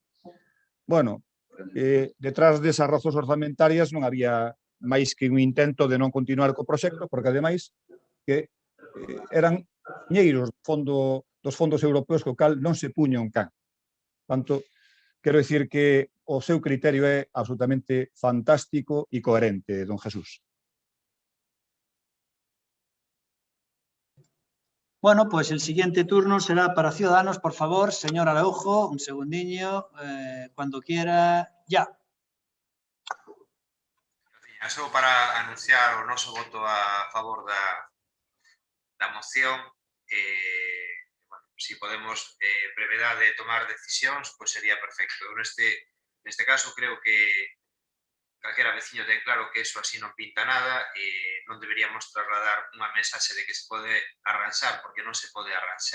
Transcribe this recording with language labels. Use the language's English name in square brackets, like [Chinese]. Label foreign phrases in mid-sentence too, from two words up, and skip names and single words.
[Galician] Bueno, detrás desas razóns orzamentarias non había máis que un intento de non continuar co proxecto, porque ademais que eran ñeiros dos fondos europeos co cal non se puña un can. Tanto, quero dicir que o seu criterio é absolutamente fantástico e coherente, don Jesús. [Spanish] Bueno, pues el siguiente turno será para Ciudadanos. Por favor, señor Araujo, un segundiño, cuando quiera, ya. [Galician] Só para anunciar o noso voto a favor da moción. Bueno, si podemos brevedade de tomar decisións, pois sería perfecto. Eu neste caso creo que calquera veciño ten claro que eso así non pinta nada e non deberíamos trasladar unha mensaxe de que se pode arranxar porque non se pode arranxar.